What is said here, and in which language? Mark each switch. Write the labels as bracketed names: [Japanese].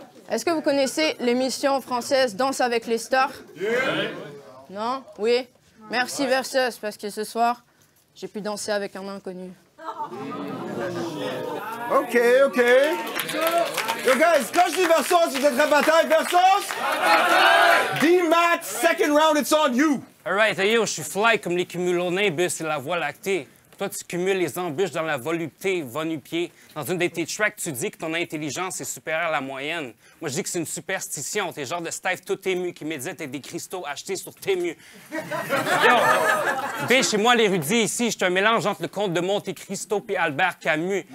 [French] Est-ce que vous connaissez l'émission française Danse avec les stars? Non? Oui? Merci Versus, parce que ce soir, j'ai pu danser avec un inconnu. OK. Yo, guys, quand je dis Versus, vous êtes à bataille. Versus? [English] D-Mat, second round, it's on you. All right, [French] yo, je suis fly comme les cumulonimbus et la voie lactée. Toi, tu cumules les embûches dans la volupté, va nu-pied. Dans une de tes tracks, tu dis que ton intelligence est supérieure à la moyenne. Moi, je dis que c'est une superstition. T'es genre de Steve tout ému qui médite avec des cristaux achetés sur Tému. Yo, B, chez moi, l'érudit ici, je suis un mélange entre le comte de Monte Cristo et Albert Camus.